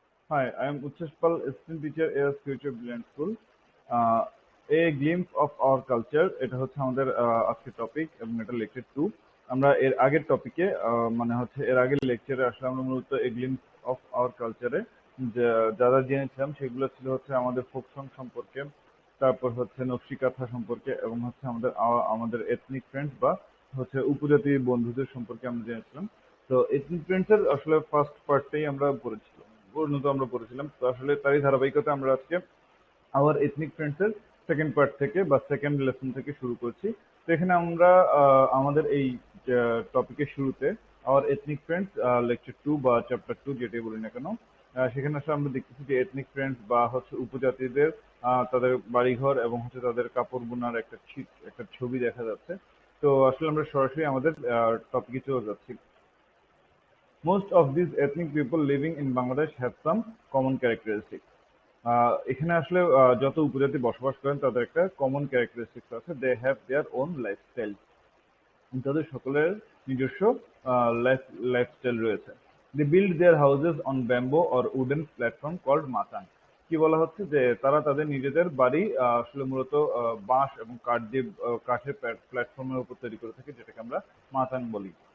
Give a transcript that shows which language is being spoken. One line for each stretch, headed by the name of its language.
English: Hi, I am Ucheshpal, assistant teacher at Future Brilliant School. A glimpse of our culture
Bangla: এটা হচ্ছে আমাদের আজকের topic এবং এটা লেকচার 2। আমরা এর আগের টপিকে মানে হচ্ছে এর আগের লেকচারে আসলে আমরা মূলত
English: a glimpse of our কালচারে
Bangla: যা যা জেনেছিলাম সেগুলো ছিল হচ্ছে আমাদের ফোক সং সম্পর্কে, তারপর হচ্ছে নকশি কাঁথা সম্পর্কে এবং হচ্ছে আমাদের এথনিক ফ্রেন্ডস বা হচ্ছে উপজাতি বন্ধুদের সম্পর্কে আমরা জেনেছিলাম। তো এথনিক ফ্রেন্ডস এর আসলে ফার্স্ট পার্টটাই আমরা পড়েছিলাম, পূর্ণত আমরা পড়েছিলাম। তো আসলে তারই ধারাবাহিকতা আমরা আজকে আওয়ার এথনিক ফ্রেন্ডস এর সেকেন্ড পার্ট থেকে বা সেকেন্ড লেসন থেকে শুরু করছি। তো এখানে আমরা আমাদের এই টপিকের শুরুতে আওয়ার এথনিক ফ্রেন্ডস লেকচার 2 বা চ্যাপ্টার 2 যেটাই বলি না কেন, সেখানে আসলে আমরা দেখতেছি যে এথনিক ফ্রেন্ডস বা হচ্ছে উপজাতিদের তাদের বাড়িঘর এবং হচ্ছে তাদের কাপড় বোনার একটা ছবি দেখা যাচ্ছে। তো আসলে আমরা সরাসরি আমাদের টপিকে চলে যাচ্ছি।
English: Most of these ethnic people living in Bangladesh have some common characteristics.
Bangla: এখানে আসলে যত উপজাতি বসবাস করেন তাদের একটা কমন ক্যারেক্টারিস্টিক্স আছে।
English: They have their own lifestyle.
Bangla: তাদের সকলের নিজস্ব লাইফ লাইফস্টাইল রয়েছে।
English: They build their houses on bamboo or wooden platform called machan.
Bangla: কি বলা হচ্ছে যে তারা তাদের নিজেদের বাড়ি আসলে মূলত বাঁশ এবং কাঠ দিয়ে কাঠের প্ল্যাটফর্মের উপর তৈরি করে থাকে, যেটাকে আমরা মাচান বলি।